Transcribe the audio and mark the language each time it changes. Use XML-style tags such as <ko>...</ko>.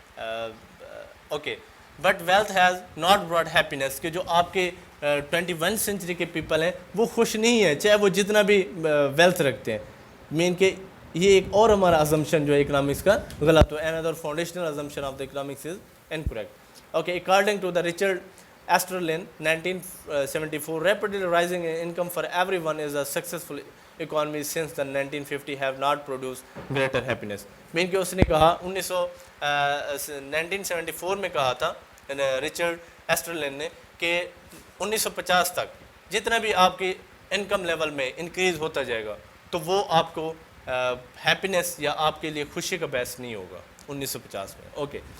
<ur>Okay.</ur> <en>but wealth has not brought happiness,</en> <ur>کہ جو آپ کے 21 سینچری کے پیپل ہیں وہ خوش نہیں ہیں چاہے وہ جتنا بھی ویلتھ رکھتے ہیں. مین کہ یہ ایک اور ہمارا ازمپشن جو ہے اکنامکس کا غلط ہو.</ur> <en>And other foundational assumption of the economics is incorrect. Okay. According to the Richard Easterlin 1974 rapidly rising income for everyone is a successful economy since the 1950 have not produced greater happiness.</en> <ur>مین کہ اس نے کہا 1974 میں کہا تھا Richard Easterlin نے کہ 1950 تک جتنا بھی آپ کی انکم لیول میں انکریز ہوتا جائے گا تو وہ آپ کو ہیپینس یا آپ کے لیے خوشی کا باعث نہیں ہوگا 1950 میں. اوکے.</ur>